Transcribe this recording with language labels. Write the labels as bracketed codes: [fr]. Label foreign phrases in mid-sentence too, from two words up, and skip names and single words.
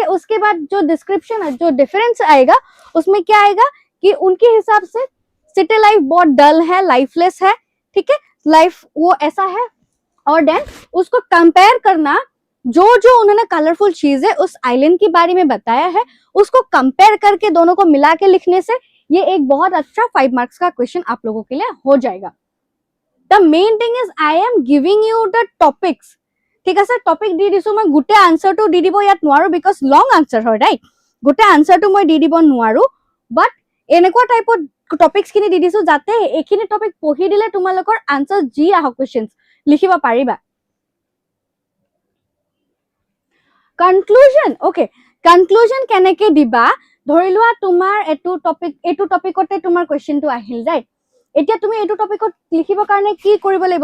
[hi] उसके बाद जो डिस्क्रिप्शन है, जो डिफरेंस आएगा, उसमें क्या आएगा कि उनके हिसाब से सिटी लाइफ बहुत डल है, लाइफलेस है, ठीक है, लाइफ वो ऐसा है। और देन उसको कंपेयर करना, जो जो उन्होंने कलरफुल चीजें उस आइलैंड के बारे में बताया है, उसको कंपेयर करके दोनों को मिला के लिखने से ये एक बहुत अच्छा 5 मार्क्स का क्वेश्चन आप लोगों के लिए हो जाएगा। [en] The main thing is I am giving you the topics, [hi] ठीक है सर, [as] टॉपिक দি দিছো মই, গুটে आंसर तो দি দিব ইয়াত নোৱাৰো বিকজ লং आंसर হয়, ৰাইট, গুটে आंसर তো মই দি দিব নোৱাৰো, বাট এনেকুৱা টাইপৰ টপিক্স খিনি দি দিছো যাতে এইখিনি টপিক পঢ়ি দিলে তোমালোকৰ आंसर যি আহক কোৱেশ্চনস লিখিব পাৰিবা। কনক্লুজন, ওকে, কনক্লুজন কেনেকে দিবা, ধৰি লোৱা তোমাৰ এটো টপিকতে তোমাৰ কোৱেশ্চনটো আহিল, ৰাইট, এতিয়া তুমি এটো টপিকত লিখিবৰ কাৰণে কি কৰিব লাগিব